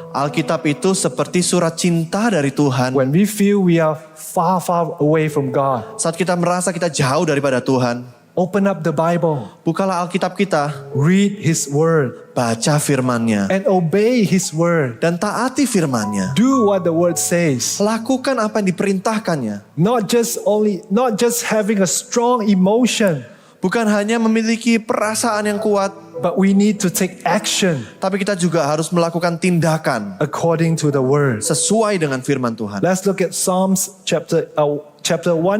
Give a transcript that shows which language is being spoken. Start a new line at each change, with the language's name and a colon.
Indonesian: Alkitab itu seperti surat cinta dari Tuhan.
English: When we feel we are far, far away from God,
Indonesian: Saat kita merasa kita jauh daripada Tuhan,
English: open up the Bible,
Indonesian: bukalah Alkitab kita,
English: read His Word,
Indonesian: baca firman-Nya,
English: and obey His Word.
Indonesian: dan taati firman-Nya.
English: Do what the Word says.
Indonesian: Lakukan apa yang diperintahkannya.
English: Not just having a strong emotion,
Indonesian: Bukan hanya memiliki perasaan yang kuat,
English: but we need to take action
Indonesian: tapi kita juga harus melakukan tindakan
English: according to the Word.
Indonesian: sesuai dengan firman Tuhan.
English: Let's look at Psalms chapter 119,